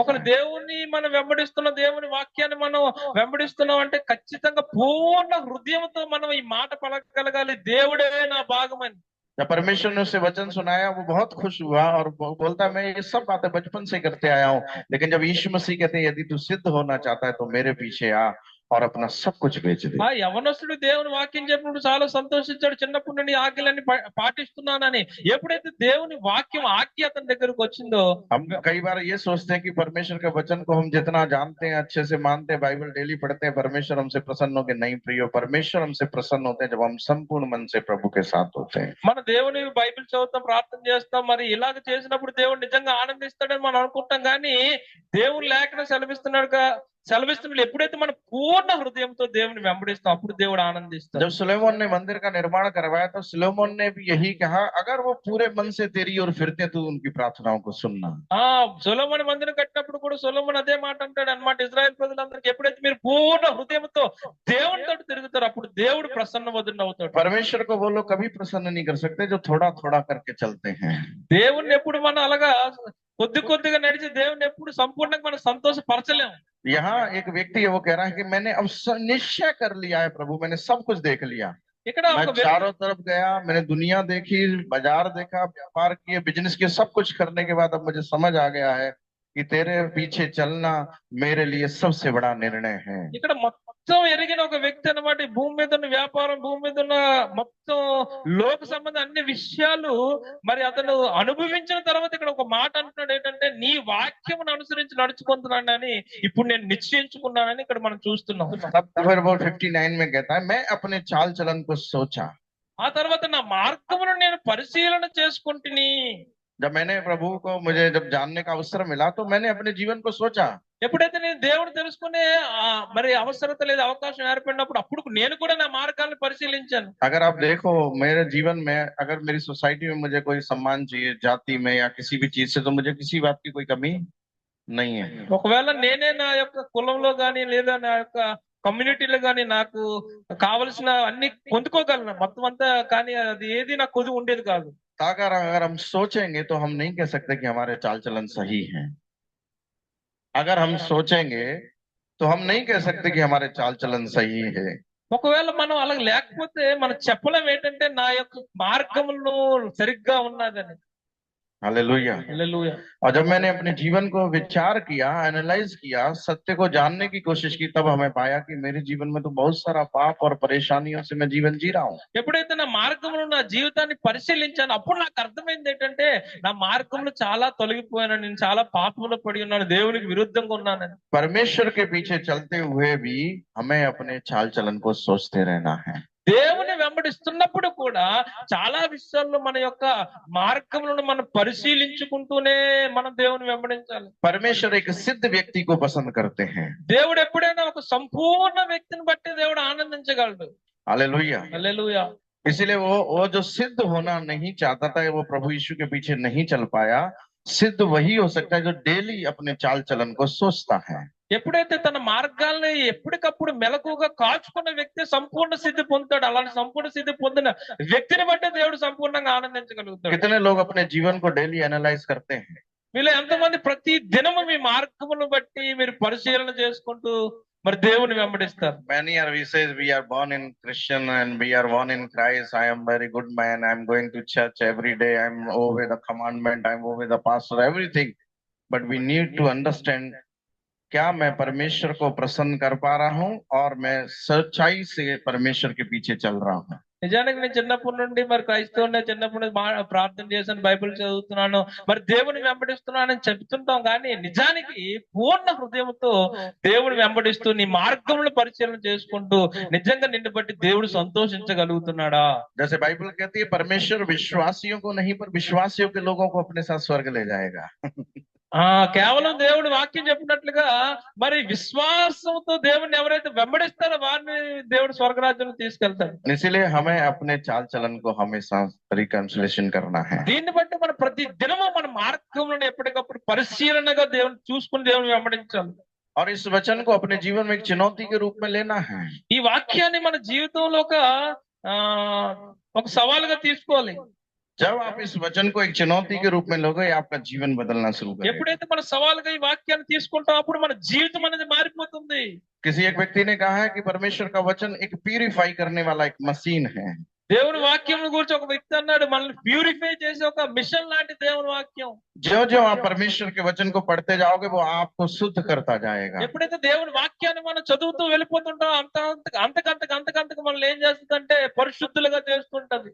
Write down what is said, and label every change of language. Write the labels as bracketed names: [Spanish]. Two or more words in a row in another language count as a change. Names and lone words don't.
[Telugu] ఒకరు దేవుని మనం వెంబడిస్తున్న దేవుని వాక్యాన్ని మనం వెంబడిస్తున్నాం అంటే ఖచ్చితంగా పూర్ణ హృదయంతో మనం ఈ మాట పలకగలగాలి, దేవుడే నా భాగమని. [Hindi] जब परमेश्वर ने उसे वचन सुनाया, वो बहुत खुश हुआ और बोलता, मैं ये सब बातें बचपन से करते आया हूँ, लेकिन जब यीशु मसीह कहते हैं, यदि तू सिद्ध होना चाहता है तो मेरे पीछे आ और अपना सब कुछ बेच दे। [Telugu] ఆ యవనస్తుడు దేవుని వాక్యం చెప్పినప్పుడు చాలా సంతోషించాడు. చిన్నప్పటి నుండి ఆజ్ఞలన్నీ పాటిస్తున్నానని. ఎప్పుడైతే దేవుని వాక్యం ఆజ్ఞ అతని దగ్గరకు వచ్చిందో, [Hindi] हम कई बार ये सोचते हैं कि परमेश्वर के वचन को हम जितना जानते हैं, अच्छे से मानते हैं, बाइबल डेली पढ़ते हैं, परमेश्वर हमसे प्रसन्न हो के नहीं। प्रियो, परमेश्वर हमसे प्रसन्न होते हैं जब हम संपूर्ण मन से प्रभु के साथ होते हैं। [Telugu] మన దేవుని బైబిల్ చదువుతాం, ప్రార్థన చేస్తాం, మరి ఇలాగ చేసినప్పుడు దేవుడు నిజంగా ఆనందిస్తాడని మనం అనుకుంటాం. కానీ దేవుడు లేఖనం సెలవిస్తున్నాడు ఎప్పుడైతే మనం పూర్ణ హృదయంతో దేవుని వెంబడిస్తాం, అప్పుడు దేవుడు ఆనందిస్తాడు. [Hindi] जब सुलेमान ने मंदिर का निर्माण करवाया तो सुलेमान ने भी यही कहा, अगर वो पूरे मन से तेरी ओर फिरते तो उनकी प्रार्थनाओं को सुनना। [Telugu] సొలొమోను మందిరం కట్టినప్పుడు కూడా సొలొమోను అదే మాట అంటాడు అన్నమాట. ఇజ్రాయెల్ ప్రజలందరికీ ఎప్పుడైతే మీరు పూర్ణ హృదయంతో దేవునితో తిరుగుతారో, అప్పుడు దేవుడు ప్రసన్న వదులు అవుతాడు. [Hindi] परमेश्वर को वो लोग कभी प्रसन्न नहीं कर सकते जो थोड़ा थोड़ा करके चलते हैं। [Telugu] దేవుణ్ణి ఎప్పుడు మనం అలాగా కొద్ది కొద్దిగా నడిచి దేవుని ఎప్పుడు సంపూర్ణంగా మనం సంతోషపరచలేము. [Hindi] यहाँ एक व्यक्ति है, वो कह रहा है कि मैंने अब निश्चय कर लिया है प्रभु, मैंने सब कुछ देख लिया। [Telugu] ఇక్కడ [Hindi] मैं [Telugu] ఒక [Hindi] चारों तरफ गया, मैंने दुनिया देखी, बाजार देखा, व्यापार किए, बिजनेस किए, सब कुछ करने के बाद अब मुझे समझ आ गया है कि तेरे पीछे चलना मेरे लिए सबसे बड़ा निर्णय है। [Telugu] ఇక్కడ మొత్తం ఎరిగిన ఒక వ్యక్తి అన్నమాట. ఈ భూమి మీద ఉన్న వ్యాపారం, భూమి మీద ఉన్న మొత్తం లోక సంబంధం అన్ని విషయాలు మరి అతను అనుభవించిన తర్వాత ఇక్కడ ఒక మాట అంటున్నాడు ఏంటంటే, నీ వాక్యమును అనుసరించి నడుచుకుంటున్నానని ఇప్పుడు నేను నిశ్చయించుకున్నానని ఇక్కడ మనం చూస్తున్నాం. [Hindi] तब फिर वो 59 में कहता है, मैं अपने चाल चलन को सोचा। [Telugu] ఆ తర్వాత నా మార్గమును నేను పరిశీలన చేసుకుంటుని. [Hindi] जब मैंने प्रभु को मुझे जब जानने का अवसर मिला तो मैंने अपने जीवन को सोचा। [Telugu] ఎప్పుడైతే నేను దేవుడు తెలుసుకునే మరి అవసరత లేదా అవకాశం ఏర్పడినప్పుడు అప్పుడు నేను కూడా నా మార్గాన్ని పరిశీలించాను. [Hindi] अगर आप देखो मेरे जीवन में, अगर मेरी सोसाइटी में मुझे कोई सम्मान चाहिए, जाति में या किसी भी चीज से, तो मुझे किसी बात की कोई कमी नहीं है। [Telugu] ఒకవేళ నేనే నా యొక్క కులంలో గాని లేదా నా యొక్క కమ్యూనిటీలో కానీ నాకు కావలసిన అన్ని పొందుకోగలను మొత్తం అంతా, కానీ అది ఏది నాకు కొద్ది ఉండేది కాదు. [Hindi] अगर अगर हम सोचेंगे तो हम नहीं कह सकते कि हमारे चाल चलन सही है। अगर हम सोचेंगे तो हम नहीं कह सकते कि हमारे चाल चलन सही है। [Telugu] ఒకవేళ మనం అలా లేకపోతే మనం చెప్పలేం ఏంటంటే నా యొక్క మార్గములు సరిగ్గా ఉన్నదని. [Hindi] हालेलुया। [Telugu] హల్లెలూయా. [Hindi] और जब मैंने अपने जीवन को विचार किया, एनालाइज किया, सत्य को जानने की कोशिश की, तब हमें पाया कि मेरे जीवन में तो बहुत सारा पाप और परेशानियों से मैं जीवन जी रहा हूँ। [Telugu] ఎప్పుడైతే నా మార్గములు నా జీవితాన్ని పరిశీలించాను అప్పుడు నాకు అర్థమైంది ఏంటంటే నా మార్గములు చాలా తొలగిపోయాను, నేను చాలా పాపములో పడి ఉన్నాను, దేవునికి విరుద్ధంగా ఉన్నానని. [Hindi] परमेश्वर के पीछे चलते हुए भी हमें अपने चाल चलन को सोचते रहना है। [Telugu] దేవుని వెంబడిస్తున్నప్పుడు కూడా చాలా విషయాల్లో మన యొక్క మార్గములను మనం పరిశీలించుకుంటూనే మనం దేవుని వెంబడించాలి. [Hindi] परमेश्वर एक सिद्ध व्यक्ति को पसंद करते हैं। [Telugu] దేవుడు ఎప్పుడైనా ఒక సంపూర్ణ వ్యక్తిని బట్టి దేవుడు ఆనందించగలడు. [Hindi] हालेलुया। [Telugu] హల్లెలూయా. [Hindi] इसीलिए वो जो सिद्ध होना नहीं चाहता था, वो प्रभु यीशु के पीछे नहीं चल पाया। सिद्ध वही हो सकता है जो डेली अपने चाल चलन को सोचता है। [Telugu] ఎప్పుడైతే తన మార్గాల్ని ఎప్పటికప్పుడు మెలకుగా కాచుకున్న వ్యక్తి సంపూర్ణ సిద్ధి పొందుతాడు. అలాంటి సంపూర్ణ సిద్ధి పొందిన వ్యక్తిని బట్టి దేవుడు సంపూర్ణంగా ఆనందించగలుగుతాడు. [Hindi] कितने लोग अपने जीवन को [English] daily analyze [Hindi] करते हैं? [Telugu] మీలో ఎంతమంది ప్రతి దినము మీ మార్గమును బట్టి మీరు పరిశీలన చేసుకుంటూ మరి దేవుని వెంబడిస్తారు? [English] Many are, we say we are born in Christian and we are born in Christ. I am very good man. I am going to church every day. I am obey the commandment. I am obey the pastor. Everything. But we need to understand, [Hindi] क्या मैं परमेश्वर को प्रसन्न कर पा रहा हूँ और मैं सच्चाई से परमेश्वर के पीछे चल रहा हूँ? [Telugu] నిజానికి నేను చిన్నప్పటి నుండి మరి క్రైస్తవుని, చిన్నప్పటి నుండి ప్రార్థన చేశాను, బైబిల్ చదువుతున్నాను, మరి దేవుని వెంబడిస్తున్నాను అని చెప్తుంటాం, కానీ నిజానికి పూర్ణ హృదయంతో దేవుని వెంబడిస్తూ నీ మార్గములను పరిశీలన చేసుకుంటూ నిజంగా నిన్ను బట్టి దేవుడు సంతోషించగలుగుతున్నాడా? [Hindi] जैसे बाइबल कहती है, परमेश्वर विश्वासियों को नहीं पर विश्वासियों के लोगों को अपने साथ स्वर्ग ले जाएगा। [Telugu] కేవలం దేవుడు వాక్యం చెప్పినట్లుగా మరి విశ్వాసంతో దేవుని ఎవరైతే వెంబడిస్తారో వారిని దేవుడు స్వర్గరాజ్యం తీసుకెళ్తాడు. [Hindi] इसीलिए हमें अपने चाल चलन को हमेशा रिकंसिलेशन करना है। [Telugu] దీన్ని బట్టి మన ప్రతి దినము మన మార్గములను ఎప్పటికప్పుడు పరిశీలనగా దేవుని చూసుకుని దేవుని వెంబడించాలి. [Hindi] और इस वचन को अपने जीवन में एक चुनौती के रूप में लेना है। [Telugu] ఈ వాక్యాన్ని మన జీవితంలో ఒక సవాలుగా తీసుకోవాలి. [Hindi] जब आप इस वचन को एक चुनौती के रूप में लोगे, आपका जीवन बदलना शुरू करेगा। [Telugu] ఎప్పుడైతే మన సవాలుగా ఈ వాక్యాన్ని తీసుకుంటాం అప్పుడు మన జీవితం అనేది మారిపోతుంది. [Hindi] किसी एक व्यक्ति ने कहा है कि परमेश्वर का वचन एक प्यूरिफाई करने वाला एक मशीन है। [Telugu] దేవుని వాక్యం గురించి ఒక వ్యక్తి అన్నాడు, మనల్ని ప్యూరిఫై చేసే ఒక మిషన్ లాంటి దేవుని వాక్యం. [Hindi] जो जो आप परमेश्वर के वचन को पढ़ते जाओगे, वो आपको शुद्ध करता जाएगा। [Telugu] ఎప్పుడైతే దేవుని వాక్యాన్ని మనం చదువుతూ వెళ్ళిపోతుంటాం అంతకంతకు మనల్ని ఏం చేస్తుందంటే పరిశుద్ధులుగా చేస్తుంటది.